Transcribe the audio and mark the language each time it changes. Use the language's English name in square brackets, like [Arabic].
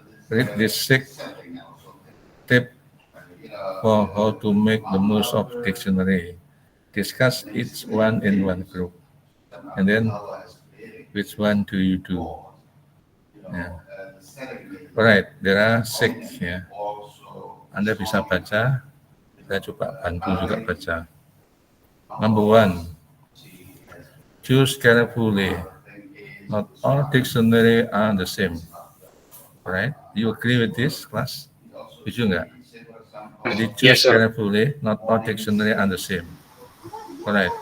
[English] Read this 6 tip for how to make the most of dictionary. Discuss each one in one group. And then, which one do you do? Yeah. Alright, there are 6 ya. [Indonesian] Anda bisa baca, saya coba bantu juga baca. [English] Number 1, choose carefully. Not all dictionary are the same. Right? You agree with this, class? [Indonesian] Setuju nggak? Jadi [English] Yes, choose sir. carefully, not all dictionary are the same. Correct.